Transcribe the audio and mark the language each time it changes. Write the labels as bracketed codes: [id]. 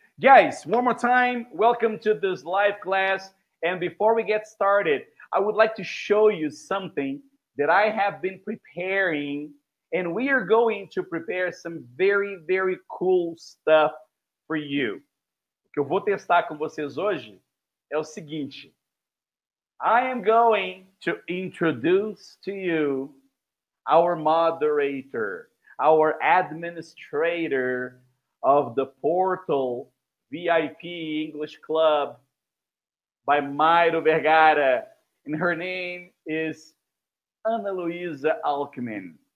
[en] Guys, one more time, welcome to this live class. And before we get started, I would like to show you something that I have been preparing. And we are going to prepare some very, very cool stuff for you. [pt] O que eu vou testar com vocês hoje é o seguinte. [en] I am going to introduce to you our moderator. our administrator of the portal VIP English Club by Mayro Vergara, and her name is Ana Luisa Alckmin.